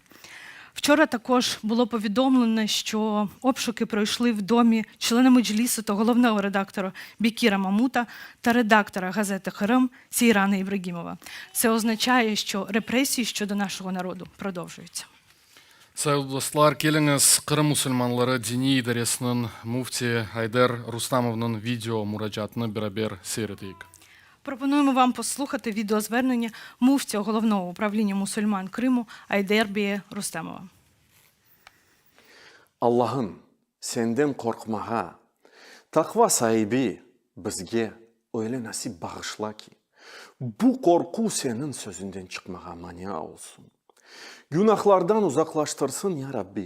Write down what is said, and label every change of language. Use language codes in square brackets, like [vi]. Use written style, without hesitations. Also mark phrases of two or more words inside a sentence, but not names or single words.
[uk] Вчора також було повідомлено, що обшуки пройшли в домі члена Меджлісу та головного редактора Бекіра Мамута та редактора газети «Кырым» Сейрана Ибрагимова. Це означає, що репресії щодо нашого народу продовжуються. [crh] Sayın dostlar, keliniz Kırım Müslümanları Dini İdaresi'nin mufti Ayder Rustamov'un video müracaatını beraber seyredeyik. [uk] Пропонуємо вам послухати відеозвернення муфтя головного управління мусульман Криму Айдербия Рустамова. [crh] Allah'ım senden korkmağa, takva sahibi bizge öyle nasip bağışla ki, bu korku senin sözünden çıkmağa mania olsun. Günahlardan uzaklaştırsın ya Rabbi.